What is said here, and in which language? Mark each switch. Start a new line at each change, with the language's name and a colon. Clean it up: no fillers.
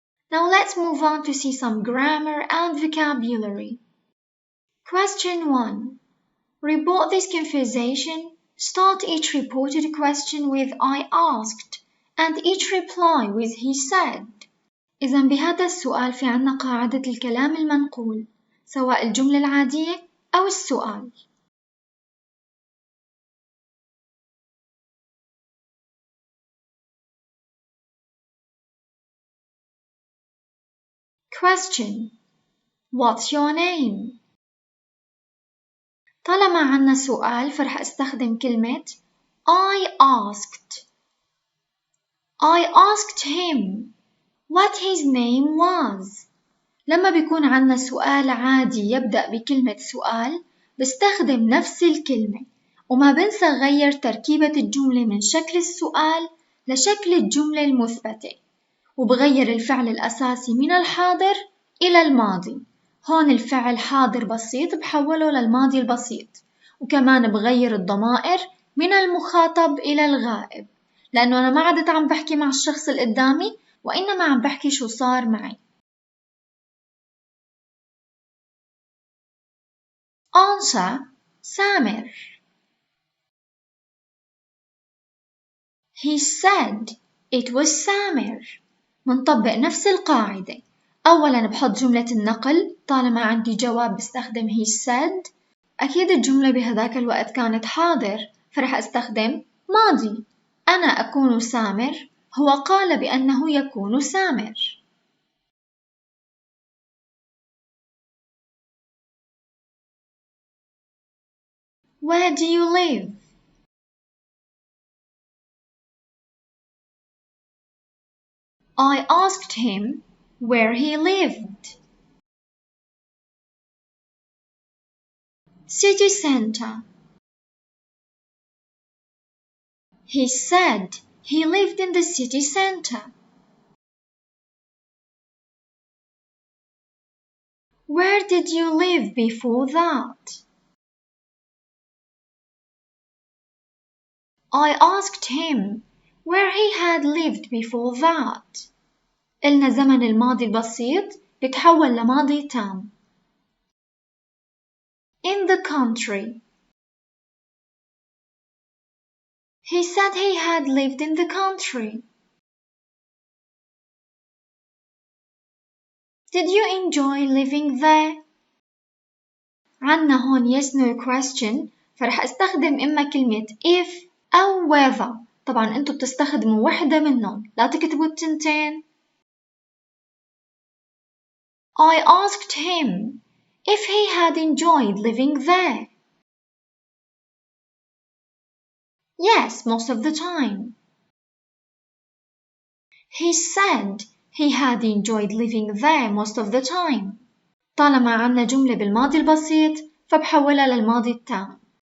English: Now let's move on to see some grammar and vocabulary. Question 1. Report this conversation. Start each reported question with I asked and each reply with he said.
Arabic: إذا بهذا السؤال في عنا قاعدة الكلام المنقول سواء الجملة العادية أو السؤال.
English: Question. What's your name?
Arabic: طالما عنا سؤال فرح استخدم كلمة I asked.
English: I asked him what his name was.
Arabic: لما بيكون عنا سؤال عادي يبدأ بكلمة سؤال بستخدم نفس الكلمة وما بنسى غير تركيبة الجملة من شكل السؤال لشكل الجملة المثبتة وبغير الفعل الأساسي من الحاضر إلى الماضي. هون الفعل حاضر بسيط بحوله للماضي البسيط وكمان بغير الضمائر من المخاطب إلى الغائب، لأنه أنا ما عدت عم بحكي مع الشخص اللي قدامي وإنما عم بحكي شو صار معي.
English: Answer سامر. He said it was سامر.
Arabic: منطبق نفس القاعدة. أولاً بحط جملة النقل، طالما عندي جواب بستخدم he said. أكيد الجملة بهذاك الوقت كانت حاضر، فرح أستخدم ماضي. أنا أكون سامر، هو قال بأنه يكون سامر.
English: Where do you live? I asked him where he lived. City center. He said he lived in the city center. Where did you live before that? I asked him where he had lived before that.
Arabic: قلنا زمن الماضي البسيط بتحول لماضي تام.
English: In the country. He said he had lived in the country. Did you enjoy living there?
Arabic: عنا هون yes no question، فرح استخدم إما كلمة if أو whether. طبعا أنتوا بتستخدموا وحدة منهم، لا تكتبوا التنتين.
English: I asked him if he had enjoyed living there. Yes, most of the time. He said he had enjoyed living there most of the time.
Arabic: طالما عنا جملة بالماضي البسيط فبحولها للماضي التام.